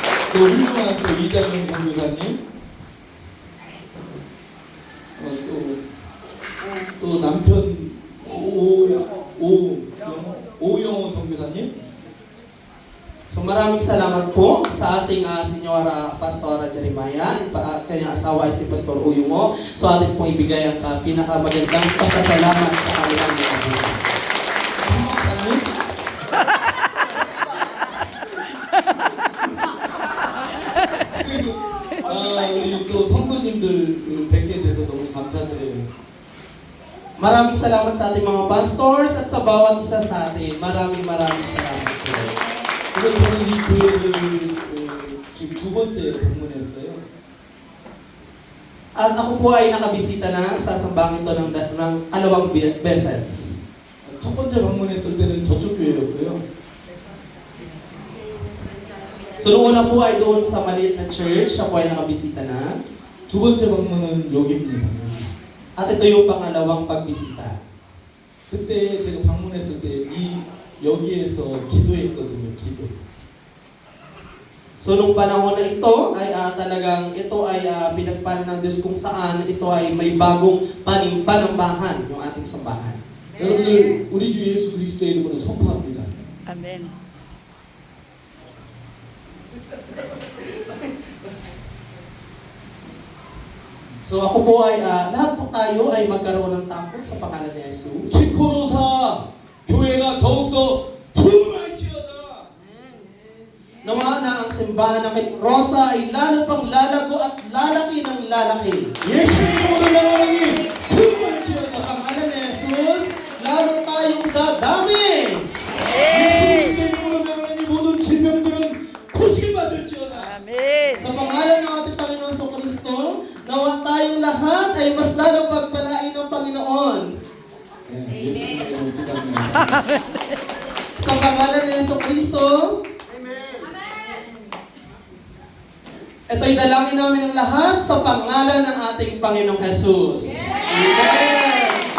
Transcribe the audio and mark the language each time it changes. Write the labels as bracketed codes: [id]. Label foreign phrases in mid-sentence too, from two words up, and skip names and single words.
[ko] 또 훌륭한 또 이장용 선교사님, 또 남편 오영호 선교사님. [tl] So maraming salamat po sa ating Senyora Pastora Jeremiah, kanyang asawa ay si Pastor Uyungo. So atin pong ibigay ang pinakamagandang pasasalamat sa kanilang mga buhay. [ko] 우리 또 성도님들 뵙게 돼서 너무 감사드려요. [tl] Maraming salamat sa ating mga pastors at sa bawat isa sa atin. Maraming salamat po. [ko] 그래서 저는 이 교회를 지금 두 번째 방문했어요. [tl] At ako po ay nakabisita na sa sambang ito ng alawang beses. [ko] 첫 번째 방문했을 때는 저쪽 교회였고요. [tl] So noong una po ay doon sa maliit na church, siya po ay nakabisita na. [ko] 두 번째 방문은 여기입니다. [tl] At ito yung pangalawang pagbisita. [ko] 그때 제가 방문했을 때 여기에서 기도했거든요. 기도. [tl] So nung panahon na ito ay talagang ito ay pinagpala ng Diyos kung saan ito ay may bagong panambahan yung ating sambahan. [ko] 여러분들 우리 주 예수 그리스도의 이름으로 선포합니다. 아멘. [tl] So ako po ay lahat po tayo ay magkaroon ng takot sa pangalan ni Jesus. [ko] 키코로사 교회가 더욱더 부흥할지어다. [tl] Nawa na ang simbahan ng Rosa ay lalo pang lalago at lalaki ng lalaki. [ko] 예수의 이름으로 나가니 [tl] Sa [ko] 부흥할지어다. [tl] pangalan ni Jesus, lalo tayong dadami. [ko] 예수 그리스도의 이름으로 나가니 모든 질병들은 고치게 받을지어다. 아멘. [tl] Sa pangalan ng ating Panginoon sa Kristo, nawa tayong lahat ay mas lalong pagpalain ng Panginoon. [ko] 예수님의 이름으로 기도합니다. [tl] Sa pangalan ni Yesu Kristo, ito'y dalangin namin ang lahat sa pangalan ng ating Panginoong Jesus. Amen!